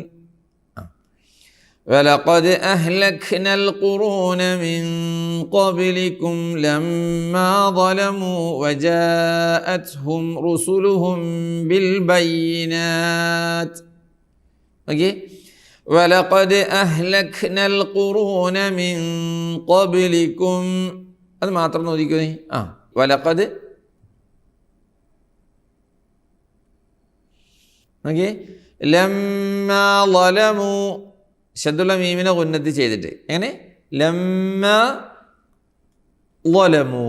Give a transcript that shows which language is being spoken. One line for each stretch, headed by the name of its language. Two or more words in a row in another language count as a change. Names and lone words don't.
Arabic: ولقد أهلكنا القرون من قبلكم لما ظلموا وجاءتهم رسلهم بالبينات. ولقد أهلكنا القرون من قبلكم,
Malayalam: അത് മാത്രം നോക്കിക്കോ.
Arabic: ولقد لما ظلموا,
Malayalam: ശദ്ദുള്ള മീമിനെ ഉന്നതി ചെയ്തിട്ട് എങ്ങനെ
Arabic: لما ظلموا.